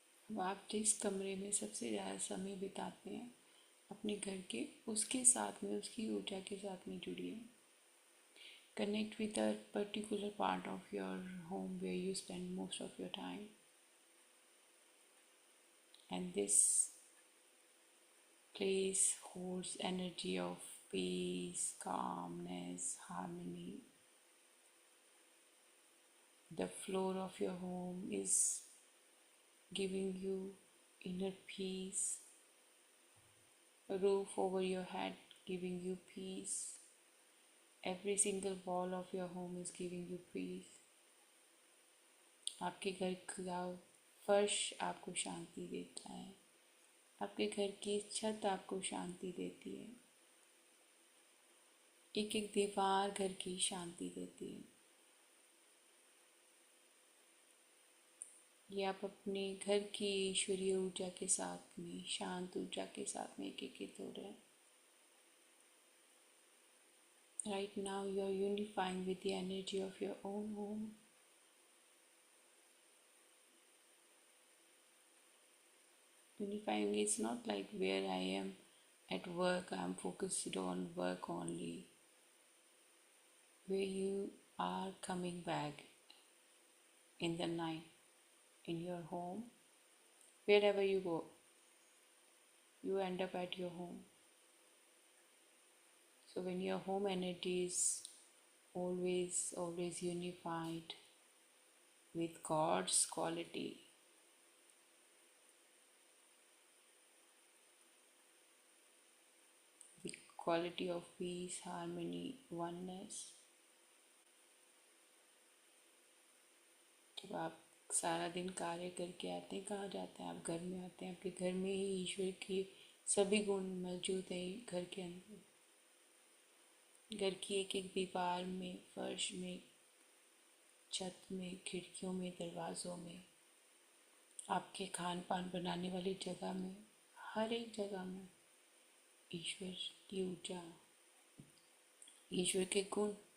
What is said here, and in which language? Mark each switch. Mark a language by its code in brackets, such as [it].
[hi] अब आप जिस कमरे में सबसे ज़्यादा समय बिताते हैं अपने घर के, उसके साथ में, उसकी ऊर्जा के साथ में जुड़िए. [en] Connect with a particular part of your home where you spend most of your time. And this place holds energy of peace, calmness, harmony. The floor of your home is giving you inner peace, a roof over your head giving you peace. Every single wall of your home is giving you peace. [hi] आपके घर का फर्श आपको शांति देता है, आपके घर की छत आपको शांति देती है, एक एक दीवार घर की शांति देती है. ये आप अपने घर की ईश्वरीय ऊर्जा के साथ में, शांत ऊर्जा के साथ में एकीकृत हो रहे हैं. [en] Right now you are unifying with the energy of your own home. Unifying is not like where I am at work, I am focused on work only. Where you are coming back in the night, in your home, wherever you go, you end up at your home. So when your home energy is always unified with God's quality, the quality of peace, harmony, oneness. [hi] जब आप सारा दिन कार्य करके आते हैं, कहाँ जाते हैं? आप घर में आते हैं. आपके घर में ही ईश्वर की सभी गुण मौजूद है. घर के अंदर, घर की एक एक दीवार में, फर्श में, छत में, खिड़कियों में, दरवाज़ों में, आपके खान पान बनाने वाली जगह में, हर एक जगह में ईश्वर की ऊर्जा, ईश्वर के गुण.